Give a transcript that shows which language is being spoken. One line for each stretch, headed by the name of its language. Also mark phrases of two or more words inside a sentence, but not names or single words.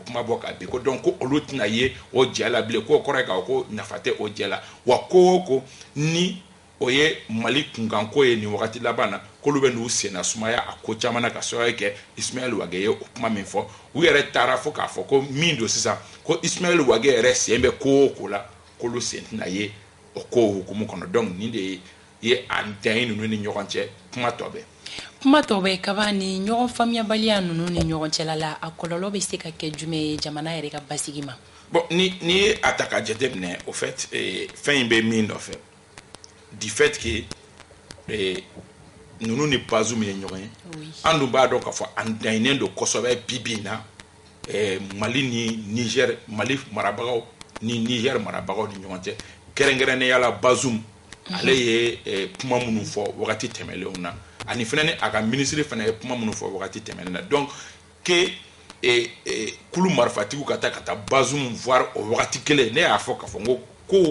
Bambara: kuma bɔ ka bin ko donc ko olu tɛna ye o jɛ la bilen k'o kɔrɔ ye k'a ko nafa tɛ o jɛ la wa ko o ko ni o ye Mali kunkanko ye nin wagati laban na k'olu bɛ n'u senna sumaya a ko caman na ka sababu kɛ Ismaël Ouague ye o kuma min fɔ u yɛrɛ taara fo k'a fɔ ko min don sisan ko Ismaël Ouague yɛrɛ sen bɛ ko o ko la k'olu sen tɛna ye o ko hukumu kɔnɔ donc nin de ye a dan ninnu ni ɲɔgɔn cɛ kuma tɔ bɛ kuma tɔ bɛ kaba ni ɲɔgɔn faamuyabaliya ninnu ni ɲɔgɔn cɛla la a kɔlɔlɔ bɛ se ka kɛ jumɛn ye jamana yɛrɛ ka basigi ma bon ni ye a ta ka jateminɛ
French: au fait
Bambara: fɛn in bɛ min nɔfɛ
French: du fait que
Bambara: ninnu ni Bazoum ye ɲɔgɔn ye an dun b'a dɔn k'a fɔ an dannen don kosɛbɛ bi bi in na Mali ni Niger Mali marabagaw ni Niger marabagaw ni ɲɔgɔn cɛ kɛrɛnkɛrɛnnenya la Bazoum ale ye kuma minnu fɔ wagati tɛmɛnlenw na ani fɛnɛ ni a ka ministre fɛnɛ ye kuma minnu fɔ wagati tɛmɛnen na
French: donc que
Bambara: kulu marifatigiw ka taa Bazoum voir o wagati kelen ne y'a fɔ k'a fɔ n ko ko